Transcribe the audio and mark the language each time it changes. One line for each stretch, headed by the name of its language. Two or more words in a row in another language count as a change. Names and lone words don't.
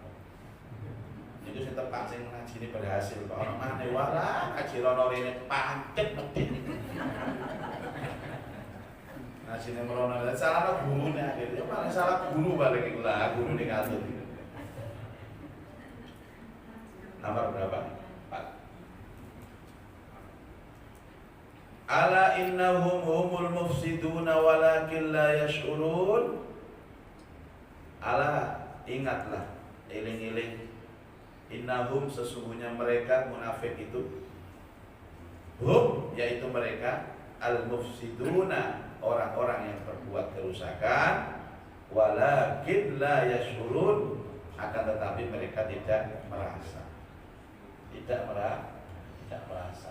Javanese: Itu sing tepak sing ngajine berhasil kok ana maneh walah ngaji rono rene pancet medhit. Ngajine merono salah gurune akhirnya paling salah guru balik iku lah gurune katut.
Indonesian: Nomor berapa?
Arabic: ألا إنهم هم المفسدون ولكن لا يشعرون. Ala,
Indonesian: ingatlah, eling-eling, innahum, sesungguhnya mereka munafik itu, hum, yaitu mereka, al-mufsiduna, orang-orang yang berbuat kerusakan,
Arabic: ولكن لا يشعرون,
Indonesian: akan tetapi mereka tidak merasa. Tidak merasa.